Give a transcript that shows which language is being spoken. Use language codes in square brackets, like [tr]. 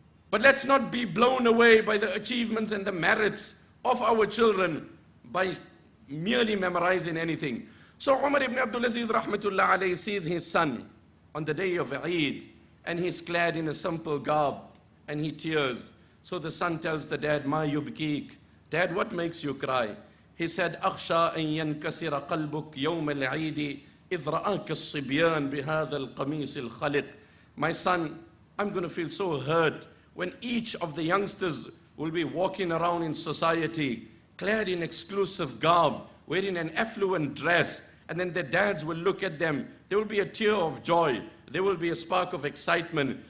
[en] But let's not be blown away by the achievements and the merits of our children by merely memorizing anything. So Umar ibn Abdul Aziz rahmatullah alayhi sees his son on the day of Eid, and he's clad in a simple garb, and he tears. So the son tells the dad, [ar] Ma yubkik. [en] Dad, what makes you cry? He said, [ar] أخشى أن ينكسر قلبك يوم العيد إذ رآك الصبيان بهذا القميص الخلق. [en] My son, I'm going to feel so hurt when each of the youngsters will be walking around in society, clad in exclusive garb, wearing an affluent dress, and then their dads will look at them. There will be a tear of joy. There will be a spark of excitement.